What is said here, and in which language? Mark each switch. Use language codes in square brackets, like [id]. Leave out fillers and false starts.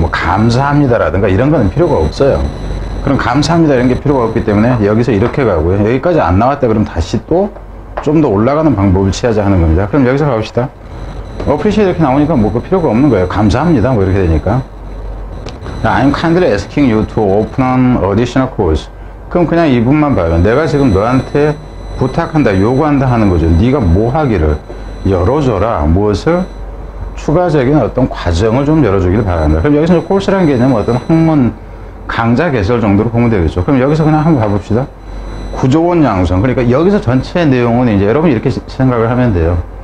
[ko] 뭐 감사합니다라든가 이런 거는 필요가 없어요. 그럼 감사합니다 이런 게 필요가 없기 때문에 여기서 이렇게 가고요. 여기까지 안 나왔다 그럼 다시 또 좀 더 올라가는 방법을 취하자 하는 겁니다. 그럼 여기서 가봅시다. appreciate 이렇게 나오니까 뭐 그 필요가 없는 거예요. 감사합니다 뭐 이렇게 되니까. [en] I'm kindly asking you to open an additional course. [ko] 그럼 그냥 이 부분만 봐요. 내가 지금 너한테 부탁한다, 요구한다 하는 거죠. 네가 뭐 하기를 열어줘라. 무엇을? 추가적인 어떤 과정을 좀 열어주길 바란다. 그럼 여기서 코र्스라는 개념은 어떤 학문 강좌 개설 정도로 보면 되겠죠. 그럼 여기서 그냥 한번 봐봅시다. 구조원 양성. 그러니까 여기서 전체 내용은 이제 여러분 이렇게 생각을 하면 돼요.